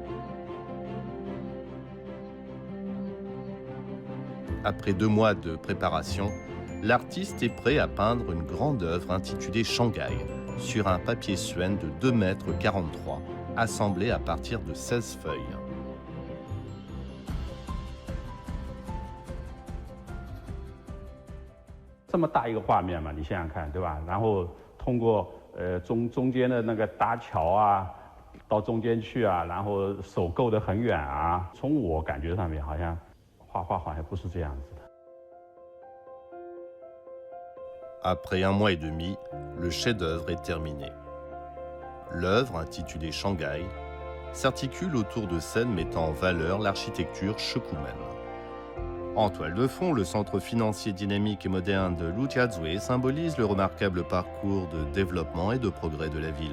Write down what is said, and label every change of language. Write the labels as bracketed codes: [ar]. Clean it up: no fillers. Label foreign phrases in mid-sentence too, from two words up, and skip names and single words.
[fr] Après 2 mois de préparation, l'artiste est prêt à peindre une grande œuvre intitulée Shanghai sur un papier suène de 2,43 m, assemblé à partir de 16 feuilles. [zh] « 这么大一个画面嘛，你想想看，对吧？然后通过中间的那个搭桥啊，到中间去啊，然后手够得很远啊。从我感觉上面，好像画画好像不是这样子的。 [fr] Après 1 mois et demi, le chef-d'œuvre est terminé. L'œuvre, intitulée Shanghai, s'articule autour de scènes mettant en valeur l'architecture Shikumen. En toile de fond, le centre financier dynamique et moderne de Lujiazui symbolise le remarquable parcours de développement et de progrès de la ville.